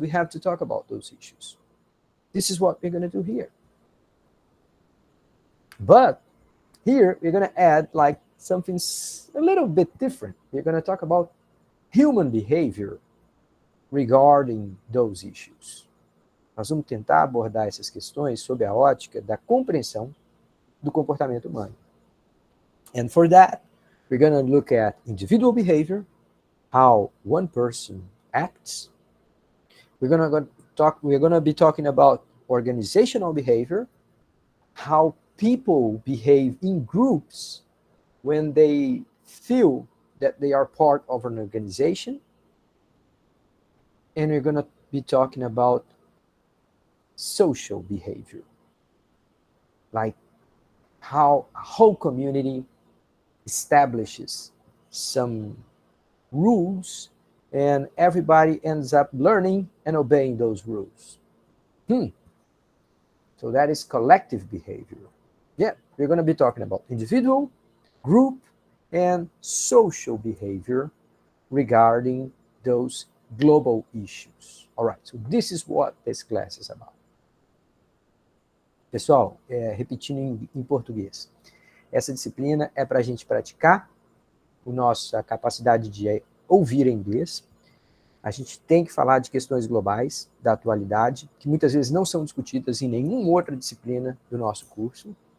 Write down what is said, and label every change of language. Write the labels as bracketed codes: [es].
[en] We have to talk about those issues. This is what we're going to do here. But here we're going to add like something a little bit different. We're going to talk about human behavior regarding those issues. Nós vamos tentar abordar essas questões sob a ótica da compreensão do comportamento humano. And for that, we're going to look at individual behavior, how one person acts. We're going to be talking about organizational behavior, how people behave in groups when they feel that they are part of an organization. And we're going to be talking about social behavior, like how a whole community establishes some rules and everybody ends up learning and obeying those rules. So that is collective behavior. Yeah, we're going to be talking about individual, group, and social behavior regarding those global issues. All right, so this is what this class is about. [pt] Pessoal, repetindo em português, essa disciplina é para a gente praticar a nossa capacidade de ouvir em inglês. A gente tem que falar de questões globais, da atualidade, que muitas vezes não são discutidas em nenhuma outra disciplina do nosso curso.